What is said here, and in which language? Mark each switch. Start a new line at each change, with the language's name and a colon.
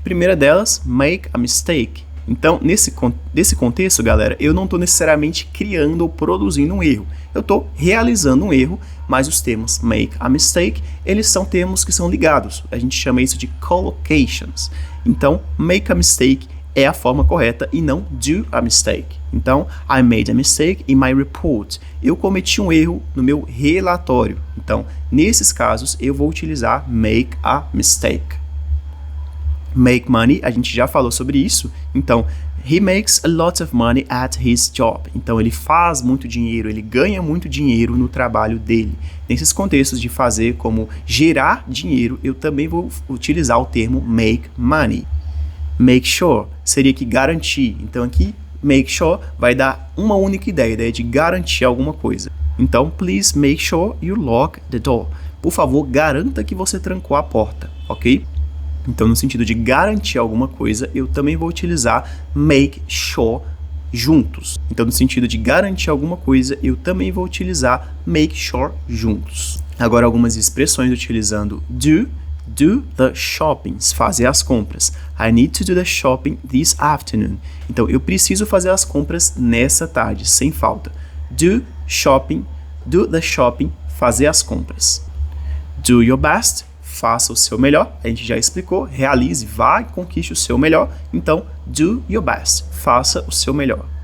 Portuguese: Primeira delas, make a mistake. Então, nesse contexto, galera, eu não estou necessariamente criando ou produzindo um erro. Eu estou realizando um erro, mas os termos make a mistake, eles são termos que são ligados. A gente chama isso de collocations. Então, make a mistake é a forma correta e não do a mistake.
English: Então, I made a mistake in my report.
Portuguese: Eu cometi um erro no meu relatório. Então, nesses casos, eu vou utilizar make a mistake. Make money, a gente já falou sobre isso.
English: Então, he makes a lot of money at his job.
Portuguese: Então, ele faz muito dinheiro, ele ganha muito dinheiro no trabalho dele. Nesses contextos de fazer como gerar dinheiro, eu também vou utilizar o termo make money. Make sure seria que garantir. Então, aqui, make sure vai dar uma única ideia, a ideia de garantir alguma coisa.
English: Então, please make sure you lock the door.
Portuguese: Por favor, garanta que você trancou a porta, ok? Então, no sentido de garantir alguma coisa, eu também vou utilizar make sure juntos. Então, no sentido de garantir alguma coisa, eu também vou utilizar make sure juntos. Agora, algumas expressões utilizando do the shoppings, fazer as compras.
English: I need to do the shopping this afternoon.
Portuguese: Então, eu preciso fazer as compras nessa tarde, sem falta. Do the shopping, fazer as compras. Do your best, faça o seu melhor, a gente já explicou, realize, vá e conquiste o seu melhor, então, do your best, faça o seu melhor.